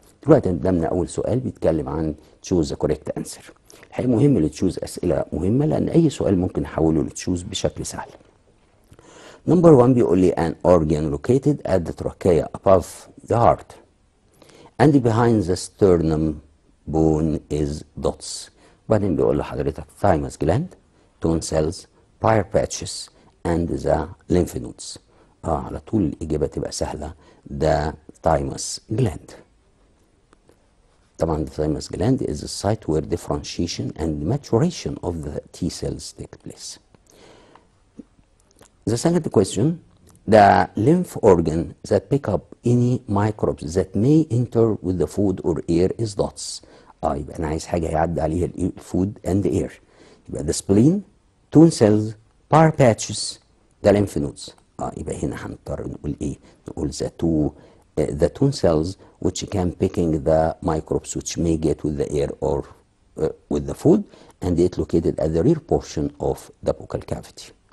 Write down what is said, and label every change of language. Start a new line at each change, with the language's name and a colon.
Arabic: دلوقتي قدامنا اول سؤال بيتكلم عن
English: choose the correct answer.
Arabic: الحقيقة مهم لتشوز اسئلة مهمة لان اي سؤال ممكن نحوله لتشوز بشكل سهل.
English: Number 1
Arabic: بيقول لي
English: an organ located at the trachea above the heart and behind the sternum bone is dots.
Arabic: بعدين بيقول لحضرتك
English: thymus gland, tone cells, Peyer's patches and the lymph nodes.
Arabic: على طول الإجابة تبقى سهلة.
English: the thymus gland.
Arabic: طبعا
English: the thymus gland is the site where differentiation and maturation of the T cells take place. The second question, the lymph organ that pick up any microbes that may enter with the food or air is dots.
Arabic: يبقى أنا عايز حاجة يعدي عليها الفود
English: and the air.
Arabic: يبقى
English: the spleen, tone cells, Peyer's patches, the lymph nodes.
Arabic: يبقى هنا هنضطر نقول إيه؟ نقول
English: the tone cells which can picking the microbes which may get with the air or with the food, and it located at the rear portion of the buccal cavity.